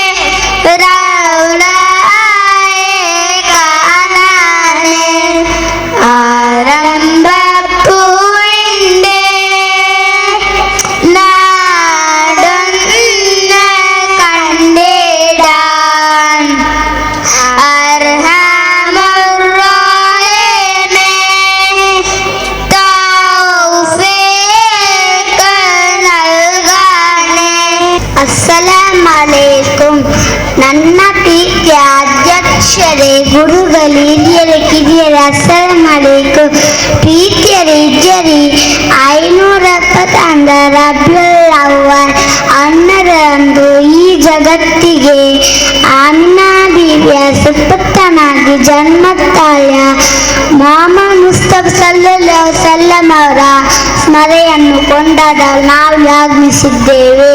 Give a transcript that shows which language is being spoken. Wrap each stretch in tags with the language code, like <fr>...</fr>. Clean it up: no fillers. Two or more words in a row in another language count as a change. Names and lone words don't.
<ml>റൗളയെ കാണാനേ ആരംഭപ്പൂവിന്റെ നാടൊന്ന് കണ്ടിടാൻ അർഹമർ റഹീമേ തൗഫീഖ് നൽകാനേ.</ml> <kn>ಅಸ್ಸಲಾಮಲೈಕುಂ. ನನ್ನ ಪ್ರೀತಿಯ ಅಧ್ಯಕ್ಷರೇ, ಗುರುಗಳು, ಹಿರಿಯರೇ, ಕಿರಿಯರೇ, ಅಸ್ಸಲಾಮಲೈಕುಂ. ಪ್ರೀತಿಯರೇ, ಹಿರಿಯರೇ, 570 ರಬಿಯುಲ್ ಅವ್ವಲ್ 12ರಂದು ಈ ಜಗತ್ತಿಗೆ ಆಮಿನಾ ಬೀವಿಯ ಸುಪುತ್ರನಾಗಿ ಜನ್ಮ ತಾಳಿದ ಮೊಹಮ್ಮದ್ ಮುಸ್ತಫಾ</kn> <ar>صلى الله عليه وسلم</ar> <kn>ಅವರ ಸ್ಮರಣೆಯನ್ನು ಕೊಂಡಾಡಲು ನಾವು ಆಗಮಿಸಿದ್ದೇವೆ.</kn>